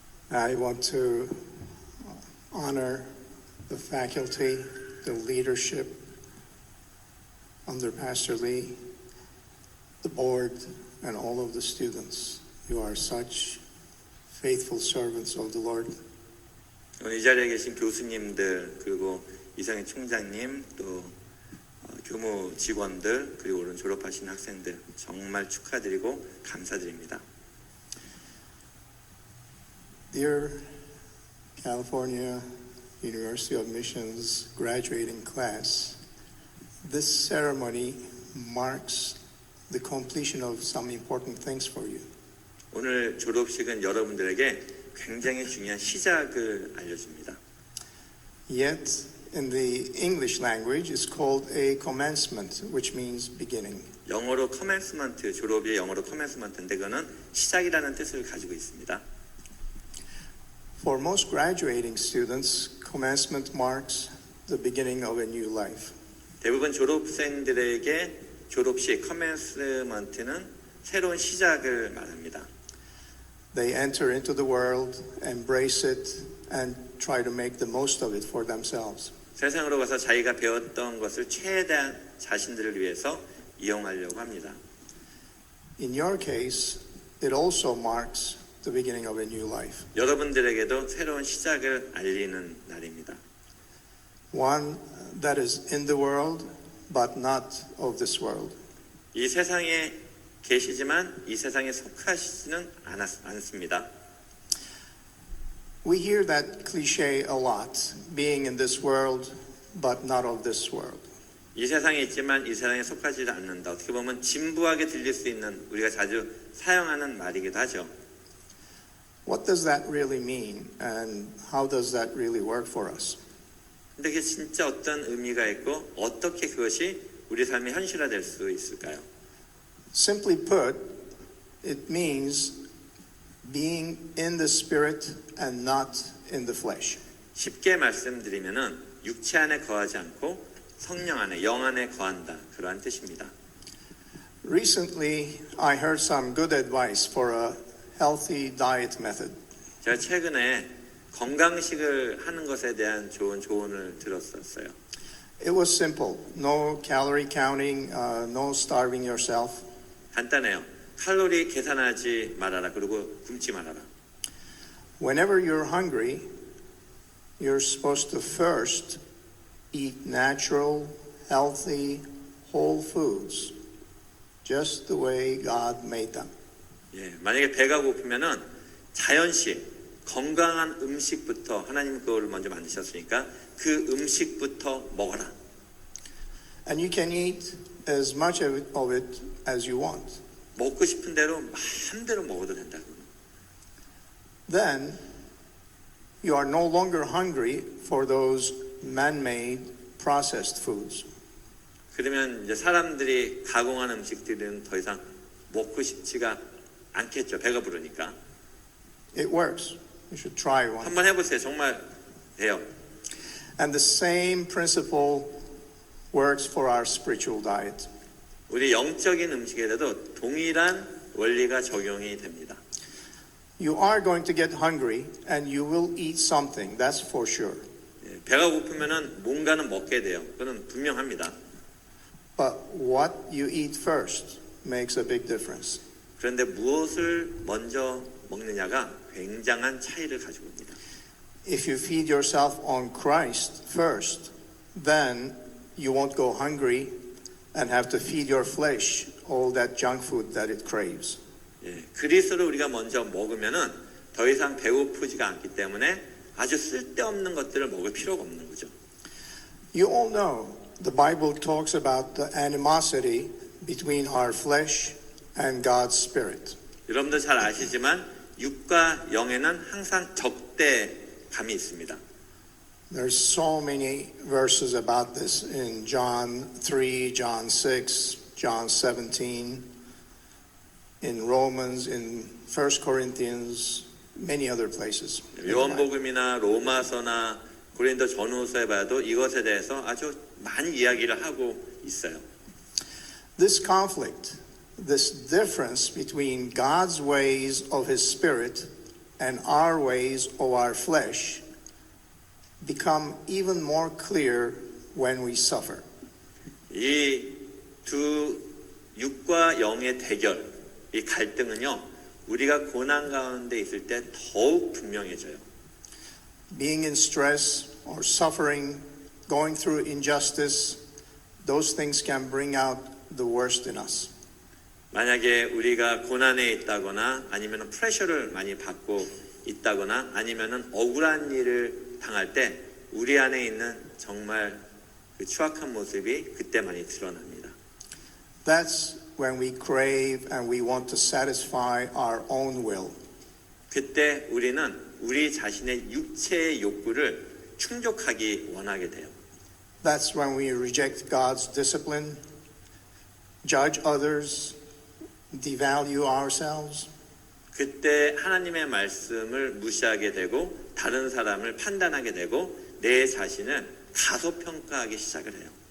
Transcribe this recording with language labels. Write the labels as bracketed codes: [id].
[en] I want to honor the faculty, the leadership under Pastor Lee, the board, and all of the students. You are such faithful servants of the Lord. [ko] 오늘 이 자리에 계신 교수님들, 그리고 이상희 총장님, 또 교무 직원들, 그리고 오늘 졸업하신 학생들 정말 축하드리고 감사드립니다. [en] Dear California University of Missions graduating class, this ceremony marks the completion of some important things for you. [ko] 오늘 졸업식은 여러분들에게 굉장히 중요한 시작을 알려줍니다. [en] Yet, in the English language, it's called a commencement, which means beginning. [ko] 영어로 커맨스먼트, 졸업이 영어로 커맨스먼트인데 그거는 시작이라는 뜻을 가지고 있습니다. [en] For most graduating students, commencement marks the beginning of a new life. [ko] 대부분 졸업생들에게 졸업식 커맨스먼트는 새로운 시작을 말합니다. [en] They enter into the world, embrace it, and try to make the most of it for themselves. [ko] 세상으로 가서 자기가 배웠던 것을 최대한 자신들을 위해서 이용하려고 합니다. [en] In your case, it also marks the beginning of a new life. [ko] 여러분들에게도 새로운 시작을 알리는 날입니다. [en] One that is in the world, but not of this world. [ko] 이 세상에 계시지만 이 세상에 속하시지는 않습니다. [en] We hear that cliche a lot, being in this world, but not of this world. [ko] 이 세상에 있지만 이 세상에 속하지 않는다. 어떻게 보면 진부하게 들릴 수 있는 우리가 자주 사용하는 말이기도 하죠. [en] What does that really mean, and how does that really work for us? [ko] 근데 그게 진짜 어떤 의미가 있고 어떻게 그것이 우리 삶에 현실화될 수 있을까요? [en] Simply put, it means being in the spirit and not in the flesh. [ko] 쉽게 말씀드리면은 육체 안에 거하지 않고 성령 안에, 영 안에 거한다. 그러한 뜻입니다. [en] Recently, I heard some good advice for a healthy diet method. [ko] 제가 최근에 건강식을 하는 것에 대한 좋은 조언을 들었었어요. [en] It was simple. No calorie counting, no starving yourself. [ko] 간단해요. 칼로리 계산하지 말아라. 그리고 굶지 말아라. [en] Whenever you're hungry, you're supposed to first eat natural, healthy, whole foods, just the way God made them. [ko] 예, 만약에 배가 고프면은 자연식 건강한 음식부터 하나님 그걸 먼저 만드셨으니까 그 음식부터 먹어라. [en] And you can eat as much of it as you want. [ko] 먹고 싶은 대로 마음대로 먹어도 된다. [en] Then you are no longer hungry for those man-made processed foods. [ko] 그러면 이제 사람들이 가공한 음식들은 더 이상 먹고 싶지가 않겠죠. 배가 부르니까. [en] It works. You should try one. [ko] 한번 해보세요. 정말 돼요. [en] And the same principle works for our spiritual diet. [ko] 우리 영적인 음식에도 동일한 원리가 적용이 됩니다. [en] You are going to get hungry and you will eat something, that's for sure. [ko] 예, 배가 고프면은 뭔가는 먹게 돼요. 그건 분명합니다. [en] But what you eat first makes a big difference. [ko] 그런데 무엇을 먼저 먹느냐가 굉장한 차이를 가지고 옵니다. [en] If you feed yourself on Christ first, then you won't go hungry and have to feed your flesh all that junk food that it craves. [ko] 예, 그리스도를 우리가 먼저 먹으면은 더 이상 배고프지가 않기 때문에 아주 쓸데없는 것들을 먹을 필요가 없는 거죠. [en] You all know the Bible talks about the animosity between our flesh and God's Spirit. [ko] 여러분들 잘 아시지만 육과 영에는 항상 적대감이 있습니다. [en] There's so many verses about this in John 3, John 6, John 17, in Romans, in 1 Corinthians, many other places. [ko] 요한복음이나 로마서나 고린도 전후서에 봐도 이것에 대해서 아주 많이 이야기를 하고 있어요. [en] This conflict, this difference between God's ways of His Spirit and our ways of our flesh become even more clear when we suffer. [ko] 이 두 육과 영의 대결, 이 갈등은요, 우리가 고난 가운데 있을 때 더욱 분명해져요. [en] Being in stress or suffering, going through injustice, those things can bring out the worst in us. [ko] 만약에 우리가 고난에 있다거나 아니면 프레셔를 많이 받고 있다거나 아니면 억울한 일을 당할 때 우리 안에 있는 정말 그 추악한 모습이 그때 많이 드러납니다. [en] That's when we crave and we want to satisfy our own will. [ko] 그때 우리는 우리 자신의 육체의 욕구를 충족하기 원하게 돼요. [en] That's when we reject God's discipline, judge others, devalue ourselves. [ko] 그때 하나님의 말씀을 무시하게 되고 다른 사람을 판단하게 되고 내 자신을 가소평가하기 시작을 해요.